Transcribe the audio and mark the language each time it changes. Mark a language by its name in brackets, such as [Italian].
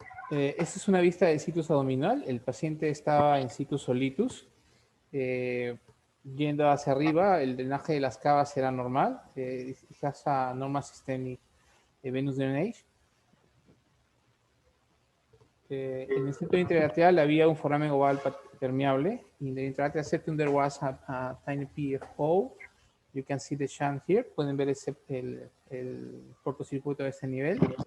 [Spanish] Esta es una vista del situs abdominal. El paciente estaba en situs solitus. Yendo hacia arriba, el drenaje de las cavas era normal. [English] It has a normal systemic venous drainage. [Spanish] En el centro intraarterial había un foramen oval permeable. [English] In the intraarterial septum there was a tiny PFO. You can see the shunt here. [Spanish] Pueden ver el cortocircuito a este nivel.